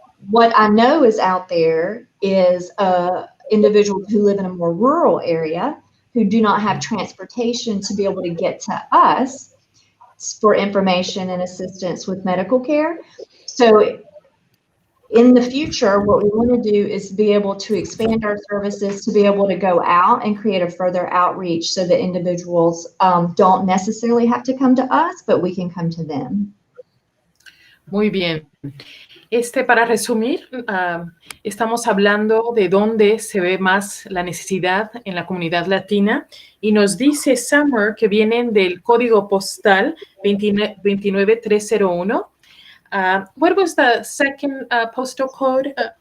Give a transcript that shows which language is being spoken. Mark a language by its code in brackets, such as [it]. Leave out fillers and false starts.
[en] What I know is out there is individuals who live in a more rural area who do not have transportation to be able to get to us for information and assistance with medical care. So in the future, what we want to do is be able to expand our services to be able to go out and create a further outreach so that individuals don't necessarily have to come to us, but we can come to them. [es] Muy bien. Para resumir, estamos hablando de dónde se ve más la necesidad en la comunidad latina y nos dice Summer que vienen del código postal 29301. [en] What was the second postal code?